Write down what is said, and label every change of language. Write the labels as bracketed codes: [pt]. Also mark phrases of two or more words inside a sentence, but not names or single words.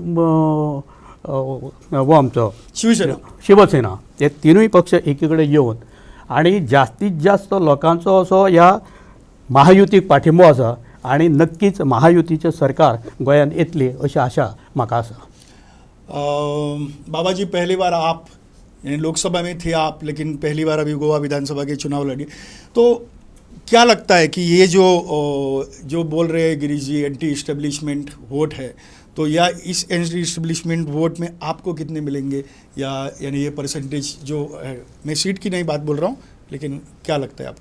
[kok] वो आमचो शिवसेना हे तिनूय पक्ष एकीकडे येवन आणि जास्तीत जास्त लोकांचो असो ह्या महायुतीक पाठिंबो आसा आणि नक्कीच महायुतीचें सरकार गोंयांत येतली अशी आशा म्हाका आसा. [hi] बाबा जी, पहली बार आप यानी लोकसभा में थे आप, लेकिन पहली बार अभी गोवा विधानसभा के चुनाव लड़ी, तो क्या लगता है कि ये जो बोल रहे हैं गिरीश जी [en] anti establishment vote [hi] है, तो या इस [en] anti establishment vote [hi] में आपको कितने मिलेंगे, या यानी ये परसेंटेज जो है, मैं सीट की नहीं बात बोल रहा हूँ, लेकिन क्या लगता है आपको?